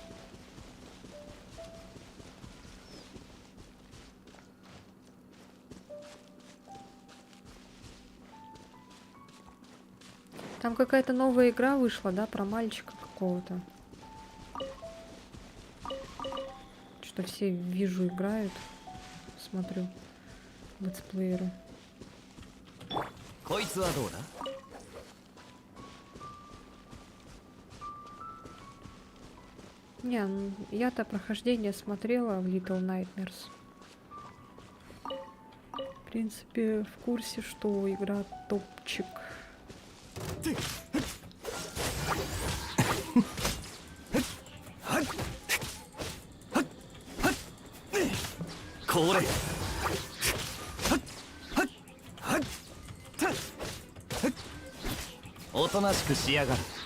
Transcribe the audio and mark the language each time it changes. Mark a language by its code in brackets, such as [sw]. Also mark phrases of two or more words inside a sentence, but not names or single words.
[ru] Там какая-то новая игра вышла, да, про мальчика какого-то. Что все, вижу, играют. Смотрю. Летсплееры. [ja] こいつはどうだ [ru] Не, я-то прохождение смотрела в Little Nightmares. В принципе, в курсе, что игра топчик. [ja] これ おとなしくしやがる